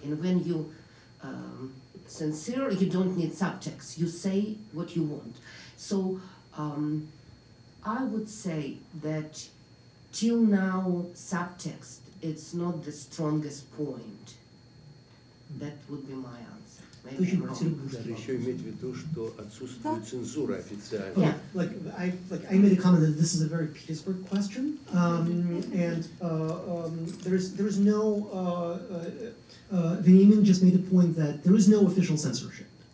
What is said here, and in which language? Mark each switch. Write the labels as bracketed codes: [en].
[en] And when you sincere, you don't need subtext. You say what you want. So I would say that till now, subtext, it's not the strongest point. That would be my answer. Maybe I'm wrong. [ru] Надо еще иметь в виду, что отсутствует цензура официально. [en] Yeah. Like I made a comment that this is a very Petersburg question, and there is no. Veniamin just made a point that there is no official censorship.